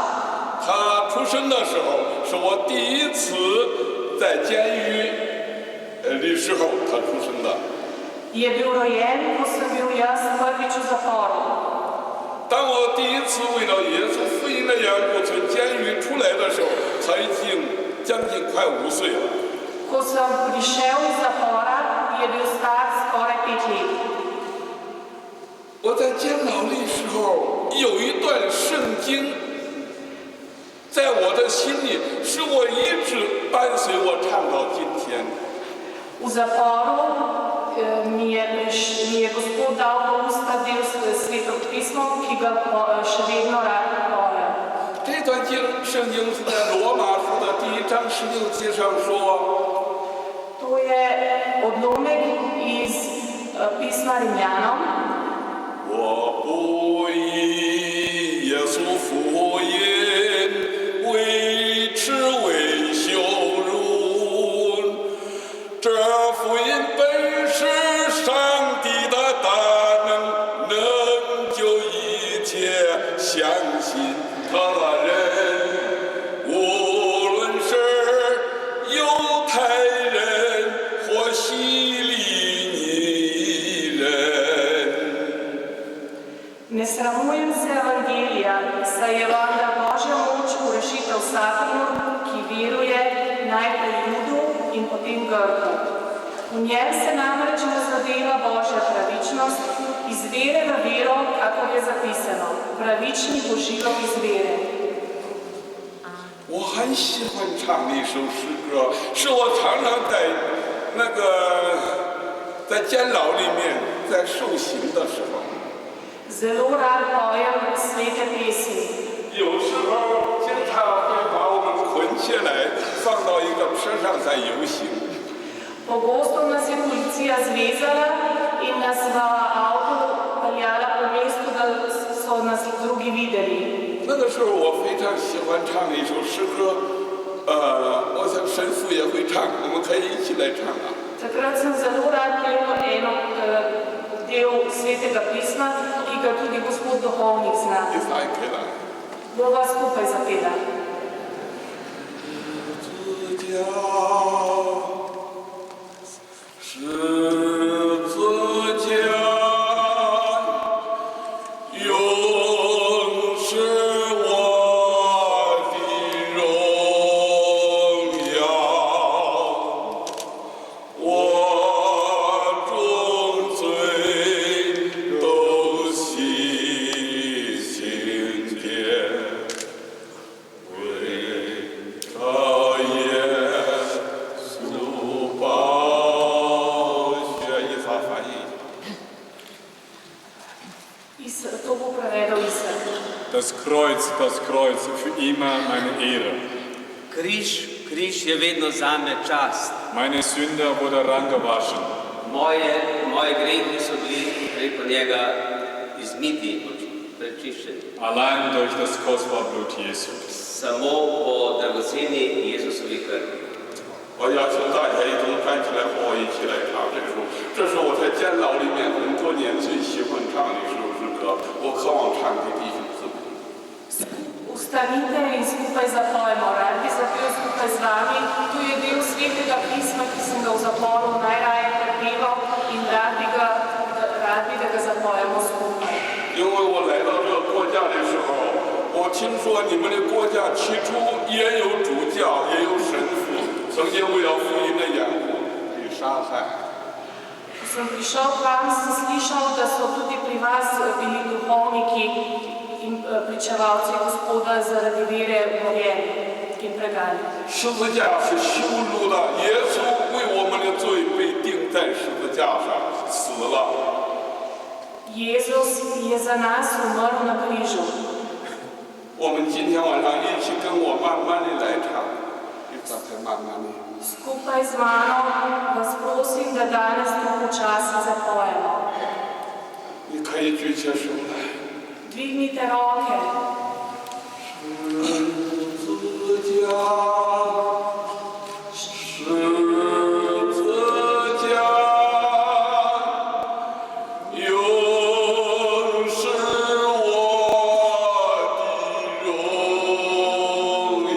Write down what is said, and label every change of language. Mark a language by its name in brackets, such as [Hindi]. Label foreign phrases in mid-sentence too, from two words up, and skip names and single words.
[Chinese] 他出生的时候是我第一次在监狱的时候他出生的。 [Slovenian] Je bil rojen, ko sem bil jaz prvič v zaporu. [Chinese] 当我第一次为了耶稣福音的缘故从监狱出来的时候，他已经将近快5岁了。 [Slovenian] Ko sem prišel iz zapora, je bil star skoraj 5 let. [Chinese] 我在监牢里时候有一段圣经，在我的心里，使我一直伴随我唱到今天。 [Slovenian] V zaporu mi je Gospod dal v usta del Sveto pismo, ki ga še vedno rad pojem. [Chinese] 这段圣经是在罗马书的第1章16节上说。 [Slovenian] To je odlomek iz pisma Rimljanom. [Chinese] 我不以耶稣福音为耻为羞辱，这福音本是上帝的大能，能救一切相信他的人，无论是犹太人或希利尼人。 [Slovenian] Ne sramujem se evangelija, saj je vendar Božja moč v rešitev vsakomur, ki veruje, najprej Judu in potem Grku. V njem se namreč razodeva Božja pravičnost iz vere v vero, kakor je zapisano. Pravični bo živel iz vere. [Chinese] 我很喜欢唱那首诗歌，是我常常在监牢里面在受刑的时候， [Slovenian] Zelo rad pojem svete pesmi. [Chinese] 有时候警察会把我们捆起来，放到一个车上在游行。 [Slovenian] Pogosto nas je policija zvezala in nas v avtu peljala po mestu, da so nas videli. [Chinese] 那个时候我非常喜欢唱一首诗歌，我想神父也会唱，我们可以一起来唱啊。 [Slovenian] Takrat sem zelo rad pel eno del svetega pisma, ki ga tudi gospod duhovnik zna. [Chinese] 你猜可以来。 [Slovenian] Bova skupaj zapela. [Chinese] 十字架，永是我的荣耀。我众罪都洗净洁，为他耶稣宝血一发翻译。 [Slovenian] To bo prevedel Isar. [German] Das Kreuz für immer meine Ehre. [Slovenian] Križ je vedno zame čast. [German] Meine Sünde wurde rangewaschen. [Slovenian] Moje grehi so bili preko njega izmiti, prečiščeni. [German] Allein durch das kostbare Blut Jesu. [Slovenian] Samo po dragoceni Jezusovi krvi. [Chinese] 我要求大家一同站起来和我一起来唱这首，这是我在监牢里面很多年最喜欢唱的一首诗歌，我渴望唱给弟兄姊妹。 [Slovenian] Ustanite in skupaj zapojmo. Rad bi zapel skupaj z vami. Tu je del svetega pisma, ki sem ga v zaporu najraje prepeval in rad bi da ga zapojemo skupaj. [Chinese] 因为我来到这个国家的时候，我听说你们的国家起初也有主教，也有神父，曾经为了福音的缘故被杀害。 [Slovenian] Ko sem prišel k vam, sem slišal, da so tudi pri vas bili duhovniki in pričevalci Gospoda zaradi vere umorjeni in preganjani. [Chinese] 十字架是羞辱的，耶稣为我们的罪被钉在十字架上死了。 [Slovenian] Jezus je za nas umrl na križu. [Chinese] 我们今天晚上一起跟我慢慢的来唱，你刚才慢慢的。 [Slovenian] Skupaj z mano vas prosim, da danes to počasi zapojemo. [Chinese] 你可以举起手来。 [Slovenian] Dvignite roke. [Chinese] 十字架，十字架，永是我的荣耀。